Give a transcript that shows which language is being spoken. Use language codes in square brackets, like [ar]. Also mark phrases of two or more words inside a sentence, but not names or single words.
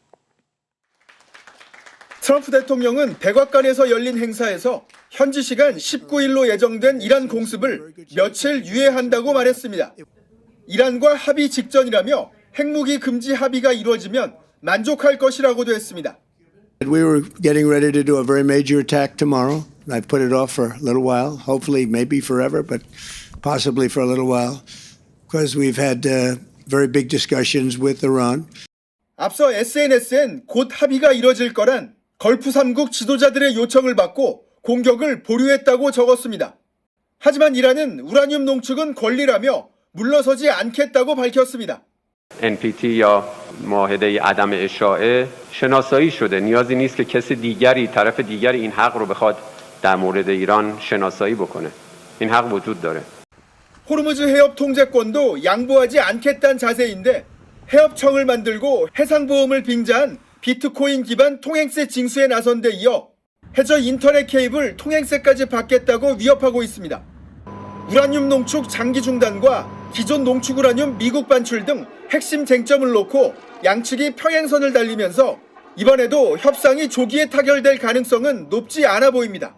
[ko] 트럼프 대통령은 백악관에서 열린 행사에서 현지 시간 19일로 예정된 이란 공습을 며칠 유예한다고 말했습니다. 이란과 합의 직전이라며 핵무기 금지 합의가 이루어지면 만족할 것이라고도 했습니다. [en] We were getting ready to do a very major attack tomorrow. I put it off for a little while, hopefully maybe forever, but possibly for a little while, because we've had very big discussions with Iran. [ko] 앞서 SNS엔 곧 합의가 이뤄질 거란 걸프 3국 지도자들의 요청을 받고 공격을 보류했다고 적었습니다. 하지만 이란은 우라늄 농축은 권리라며 물러서지 않겠다고 밝혔습니다. [fa] NPT یا معاهده عدم اشاعه شناسایی شده. نیازی نیست که کسی دیگری طرف دیگری این حق رو بخواد در مورد ایران شناسایی بکنه. این حق وجود داره. [ko] 호르무즈 해협 통제권도 양보하지 않겠다는 자세인데 해협청을 만들고 해상보험을 빙자한 비트코인 기반 통행세 징수에 나선 데 이어 해저 인터넷 케이블 통행세까지 받겠다고 위협하고 있습니다. 우라늄 농축 장기 중단과 기존 농축 우라늄 미국 반출 등 핵심 쟁점을 놓고 양측이 평행선을 달리면서 이번에도 협상이 조기에 타결될 가능성은 높지 않아 보입니다.